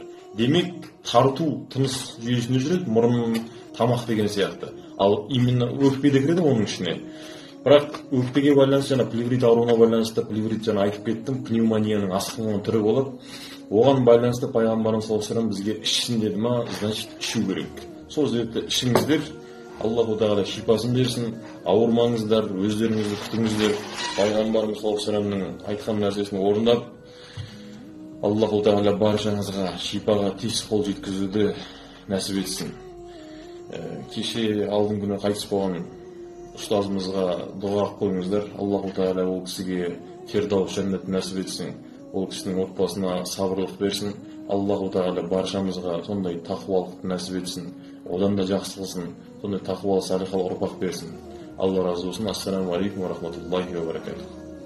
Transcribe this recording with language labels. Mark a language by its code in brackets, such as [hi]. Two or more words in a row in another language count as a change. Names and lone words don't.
[kk] Демек, тарту тыныс жүйесінде жүреді, мұрын, тамақ деген сияқты. Ал именно өкпеде кіреді оның ішіне. Бірақ өкпеге байланысты, плеврит ауруына байланысты, плеврит жаңа айтып кеттім, пневмонияның асқынған түрі болады. Оған байланысты пайғамбарымыз [ar] صلى الله عليه وسلم [kk] бізге ішсін деді ма, значит ішу керек. Сол себепті ішіңіздер, Аллаху Тағала шипасын берсін, ауырмаңыздар, өздеріңізді күтіңіздер. Пайғамбарымыз [ar] صلى الله عليه وسلم [kk] айтқан нәрсесін орындап, Аллаху Тағала баршаңызға шипаға тез қол жеткізуді нәсіп етсін. Кеше алдың күні қайтыс болған ұстазымызға дұға қойыңыздар. Аллаху Тағала ол кісіге фирдаус жәннатын нәсіп етсін. Ол кісінің отбасына сабырлық берсін. Аллаху Тағала баршамызға сондай тақуалықты нәсіп етсін. Одан да жақсы қылсын. Сондай тақуалы салихалы ұрпақ берсін. Алла разы болсын. [ar] السلام عليكم ورحمة الله وبركاته.